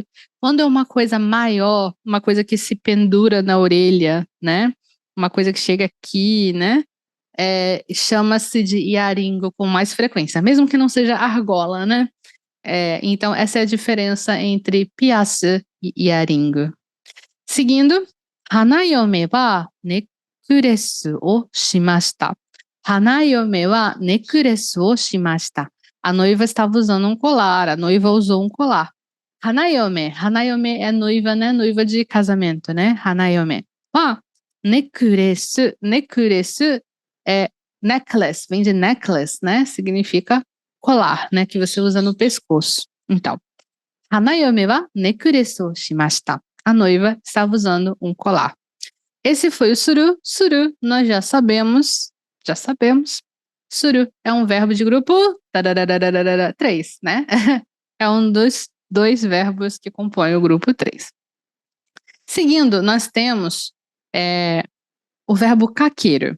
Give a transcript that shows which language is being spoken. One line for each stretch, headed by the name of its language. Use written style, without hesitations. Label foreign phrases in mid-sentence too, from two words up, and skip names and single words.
Portuguese: Quando é uma coisa maior, uma coisa que se pendura na orelha, né? Uma coisa que chega aqui, né? Chama-se de iaringo com mais frequência, mesmo que não seja argola, né? Então, essa é a diferença entre piaço e iaringo. Seguindo,
Japanese: 花嫁はネックレスをしました. 花嫁はネックレスをしました.
Portuguese: A noiva estava usando um colar, a noiva usou um colar. Hanayome é noiva, né? Noiva de casamento, né? Hanayome. Necklace é necklace, vem de necklace, né? Significa colar, né? Que você usa no pescoço. Então,
Japanese: 花嫁はネックレスをしました.
Portuguese: A noiva estava usando um colar. Esse foi o suru. Suru, nós já sabemos. Suru é um verbo de grupo 3, né? É um dos 2 verbos que compõem o grupo 3. Seguindo, nós temos o verbo kakeru.